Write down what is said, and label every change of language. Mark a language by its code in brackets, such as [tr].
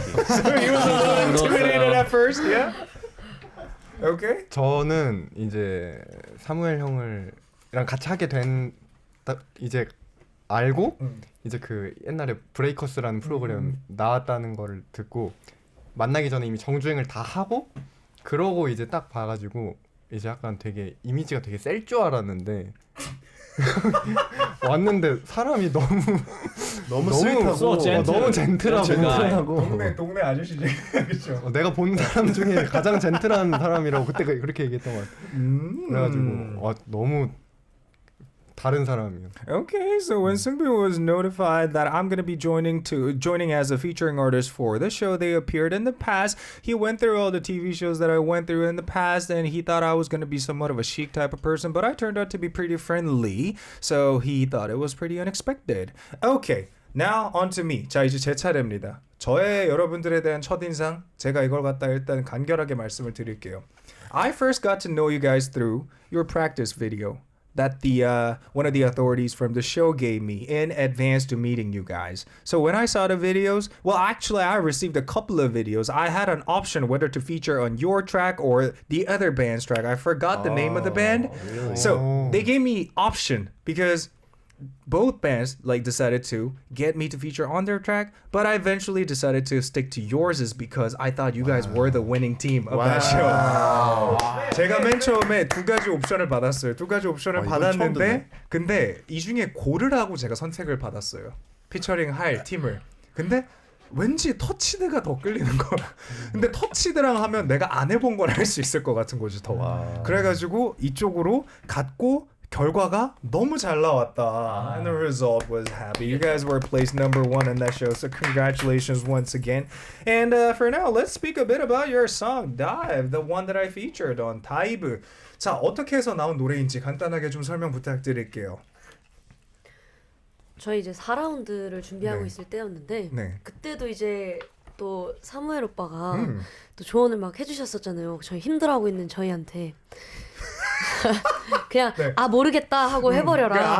[en] So you were intimidated at first, yeah? Okay. [ko] 저는 이제 사무엘 형을랑 같이 하게 된 이제 알고 이제 그 옛날에 브레이커스라는 프로그램 나왔다는 거를 듣고 만나기 전에 이미 정주행을 다 하고 그러고 이제 딱 봐가지고 이제 약간 되게 이미지가 되게 셀 줄 알았는데 왔는데 사람이 너무 스윗하고 너무 젠틀하고 동네 아저씨지. 그렇죠. 내가 본 사람 중에 가장 젠틀한 사람이라고 그때 그렇게 얘기했던 것 같아요. 그래가지고 너무 다른 사람이요. [en] Okay, so when Seungbin was notified that I'm gonna be joining as a featuring artist for the show they appeared in the past, he went through all the TV shows that I went through in the past, and he thought I was gonna be somewhat of a chic type of person, but I turned out to be pretty friendly, so he thought it was pretty unexpected. Okay, now on to me. [ko] 자, 이제 제 차례입니다. 저의 여러분들에 대한 첫인상, 제가 이걸 갖다 일단 간결하게 말씀을 드릴게요. [en] I first got to know you guys through your practice video that one of the authorities from the show gave me in advance to meeting you guys. So when I saw the videos, well, actually I received a couple of videos. I had an option whether to feature on your track or the other band's track. I forgot the name of the band. Really? So they gave me option because both bands decided to get me to feature on their track, but I eventually decided to stick to yours is because I thought you guys were the winning team of that show. [ko] 제가 맨 처음에 두 가지 옵션을 받았어요. 두 가지 옵션을 받았는데 근데 이 중에 고르라고 제가 선택을 받았어요. 피처링 할 팀을. 근데 왠지 터치드가 더 끌리는 거야. 근데 터치드랑 하면 내가 안 해본 걸 할 수 있을 것 같은 거지 더. 그래가지고 이쪽으로 갔고 결과가 너무 잘 나왔다. [en] And the result was happy. You guys were placed number 1 in that show, so congratulations once again. And for now, let's speak a bit about your song, Dive, the one that I featured on Dive. [ko] 자, 어떻게 해서 나온 노래인지 간단하게 좀 설명 부탁드릴게요. 저희 이제 4라운드를 준비하고 있을 때였는데 그때도 이제 또 사무엘 오빠가 또 조언을 막 해주셨었잖아요. 저희 힘들어하고 있는 저희한테. 그냥 모르겠다 하고 해버려라.